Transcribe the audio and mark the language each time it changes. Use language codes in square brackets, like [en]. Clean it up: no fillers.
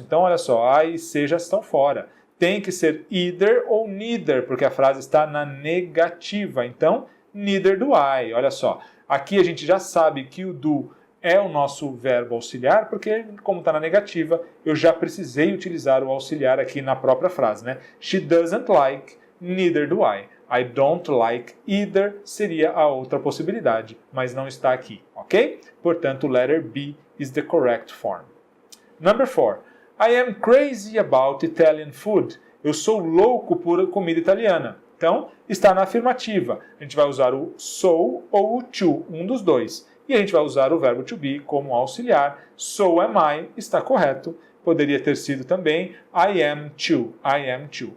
[pt] Então, olha só, A e C já estão fora. Tem que ser either ou neither, porque a frase está na negativa. Então, [en] neither do I. [pt] Olha só, aqui a gente já sabe que o do é o nosso verbo auxiliar, porque, como está na negativa, eu já precisei utilizar o auxiliar aqui na própria frase, né? [en] She doesn't like, neither do I. I don't like either [pt] seria a outra possibilidade, mas não está aqui, ok? [en] Portanto, letter B is the correct form. Number 4. I am crazy about Italian food. [pt] Eu sou louco por comida italiana. Então, está na afirmativa. A gente vai usar o so ou o to, um dos dois. E a gente vai usar o verbo to be como auxiliar. [en] So am I, [pt] está correto. Poderia ter sido também [en] I am too, I am too.